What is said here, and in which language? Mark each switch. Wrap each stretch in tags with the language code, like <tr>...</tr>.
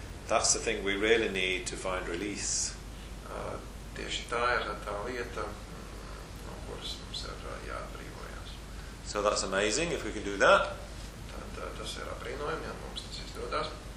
<en>That's the thing we really need to find release.</en> <lv>Tieši tā ir tā lieta, no kuras mums ir jāatbrīvojas.</lv> <en>So that's amazing if we can do that.</en> <lv>Tas ir apbrīnojami, ja mums tas izdodas.</lv>